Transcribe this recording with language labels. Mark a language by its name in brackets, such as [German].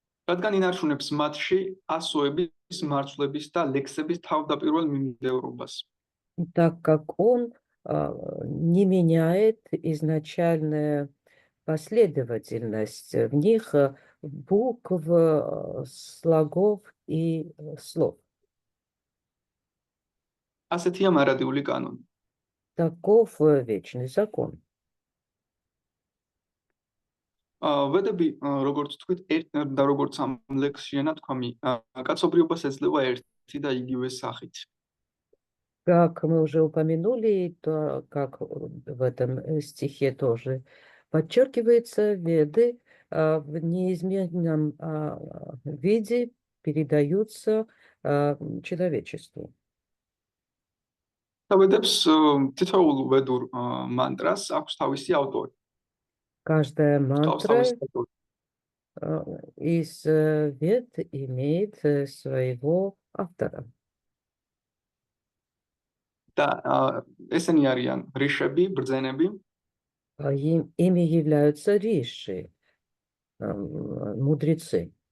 [Georgian] რადგან ინარჩუნებს მათში ასოების, მარცვლების და ლექსების თავდაპირველ მიმდევრობას. [Russian] Так как он не меняет изначальную последовательность в них букв, слогов и слов. [Georgian] ასეთია მარადიული კანონი. [Russian] Таков вечный закон. [Georgian] ვედები, როგორც თქვით, და როგორც ამ ლექსშია ნათქვამი, კაცობრიობას ეძლევა ერთი და იგივე სახით. [Russian] Как мы уже упомянули, то как в этом стихе тоже подчеркивается, Веды в неизменном виде передаются человечеству. [Georgian] ვედებს თითოეულ ვედურ მანტრას აქვს თავისი ავტორი. [Russian] Каждая мантра из Вед имеет своего автора. [Georgian] და ესენი არიან რიშები, ბრძენები, [Russian] Ими являются риши, мудрецы,